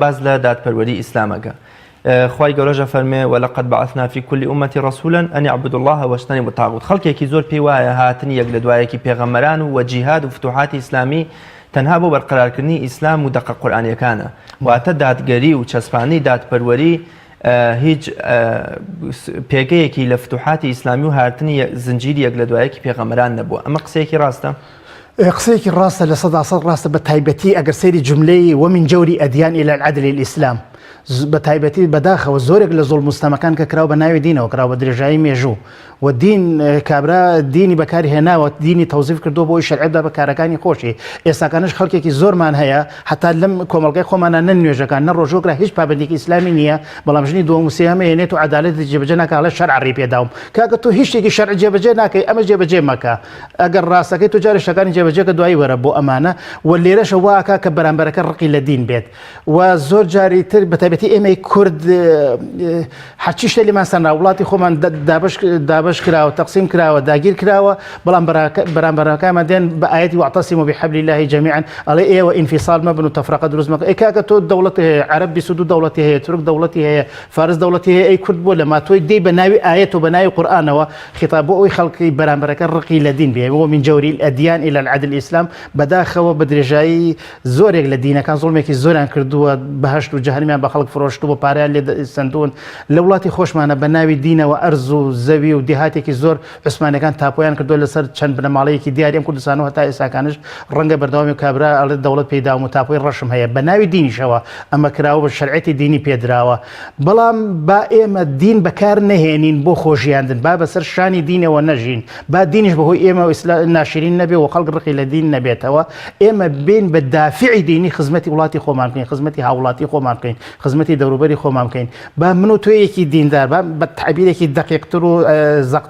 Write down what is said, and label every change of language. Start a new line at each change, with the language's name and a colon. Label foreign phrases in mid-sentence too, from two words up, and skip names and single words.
Central Kurdish: باز لە دادپەروەری ئیسلامەکە خوای گەورەژە فەرمێ
Arabic: وەلەقەد بەعەثنا فی کولی ئومەتی ڕەسوولەن ئەن یعبدوا الله واجتەنیبوا الطاغوت
Central Kurdish: خەڵکێکی زۆر پێی وایە هاتنی یەک لە دوایەکی پێغەمبەران و جیهاد و فتوحاتی ئیسلامی تەنها بۆ بەرقەرارکردنی ئیسلام و دەقە قورئانیەکانە واتە دادگەری و چەسپانی دادپەروەری هیچ پێگەیەکی لە فتوحاتی ئیسلامی و هاتنی زنجیری یەک لە دوایەکی پێغەمبەران نەبووە ئەمە قسەیەکی ڕاستە قسەیەکی ڕاستە لە 100% ڕاستە بە تایبەتی ئەگەر سەیری جملەی
Arabic: ومن جەوری ئەدیان إلى العدل الإسلام
Central Kurdish: بە تایبەتی بەداخەوە زۆرێک لە زۆڵ مستەمەکان کە کراوە بە ناوی دینەوە کراوە بە درێژایی مێژوو و دین کابرا دینی بەکاری هێناوە دینی تەوزیف کردو بۆی شەرعیدا بە کارەکانی خۆشی ئێستاکانش خەڵکێکی زۆرمان هەیە حتا لەم کۆمەڵگەی خۆمانە نە نوێژەکان نە ڕۆژۆکرا هیچ پابندێکی ئیسلامی نییە بەڵام ژنی دووەم و سێهەمە هێنێت و عەدالەتی جێبەجێ ناکە ئەڵێ شەرع ڕێی پێداوم کاکە تۆ هیچ شتێکی شەرع جێبەجێ ناکەی ئەمە جێبەجێ مەکە ئەگەر ڕاستەکەی تۆ جارێ شتەکانی جێبەجێکە دوایی وەرە بۆ ئەمانە و لێرەشە واکە کە بەرامبەرەکە ڕقی لە دین بێت و زۆر جاری تر بەتایبەت تایبەتی ئێمەی کورد هەرچی شتێ لێمان سەرنا وڵاتی خۆمان دابش کراوە تەقسیم کراوە داگیر کراوە بەڵام بەرامبەرەکانمان دێن بە ئاەتی
Arabic: واعتصموا بحبل الله جميعا
Central Kurdish: ئەڵێ ئێوە ئینفیصال مەبن و تەفرەقە دروست مەکەن کاکە تۆ دەوڵەتی هەیە عەرەب 22 دەوڵەتی هەیە تورک دەوڵەتی هەیە فارس دەوڵەتی هەیە ئەی کورد بۆ لە ماتۆی دێی بە ناوی ئاەت و بە ناوی قورئانەوە خیتاب بۆ ئەوی خەڵکی بەرامبەرەکە ڕقی لە دین بێ
Arabic: من جەوری الأديان إلى العدل الإسلام
Central Kurdish: بەداخەوە بە درێژایی زۆرێک لە دینەکان زوڵمێکی زۆریان کردووە بەهەشت و جەهەنەمیان بە خەڵک فرۆشتووە بە پارەیان لێ سندون لە وڵاتی خۆشمانە بە ناوی دینەوە ئەرز و زەوی و دیهاتێکی زۆر عوسمانەکان تاپۆیان کردووە لەسەر چەند بنەماڵەیەکی دیاریم کوردستانەوە تا ئێستاکانش ڕەنگە بەردەوامی کابرا ئەڵێ دەوڵەت پێداوم و تاپۆی ڕەشم هەیە بە ناوی دینیشەوە ئەمە کراوە بە شەرعەتی دینی پێدراوە بەڵام با ئێمە دین بەکار نەهێنین بۆ خۆشیاندن با بەسەر شانی دینەوە نەژین با دینیش بەهۆی ئێمە ناشرین نەبێ و خەڵک ڕقی لە دین نەبێتەوە ئێمە بین بە دافعی دینی خزمەتی وڵاتی خۆمان بکەین خزمەتی هاوڵاتی خۆمان بکەین خزمەتی دەوروبەری خۆمان بکەین با من و تۆیەکی دیندار بە تعبیرێکی دقیقتر و زەقتر